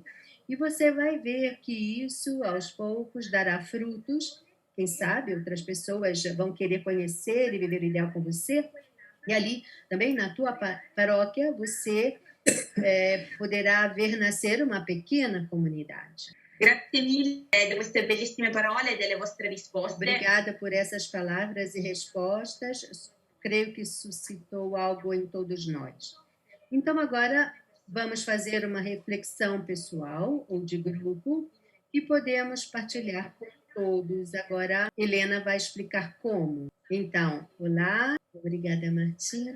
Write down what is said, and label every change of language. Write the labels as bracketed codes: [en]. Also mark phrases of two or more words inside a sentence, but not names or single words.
[pt] E você vai ver que isso, aos poucos, dará frutos. Quem sabe outras pessoas vão querer conhecer e viver o ideal com você. E ali, também na tua paróquia, você poderá ver nascer uma pequena comunidade. [it] Grazie mille di queste bellissime parole e delle vostre risposte. [pt] Obrigada por essas palavras e respostas. Creio que suscitou algo em todos nós. Então, agora, vamos fazer uma reflexão pessoal ou de grupo e podemos partilhar com todos. Agora, Helena vai explicar como. Então, olá, obrigada, Martina.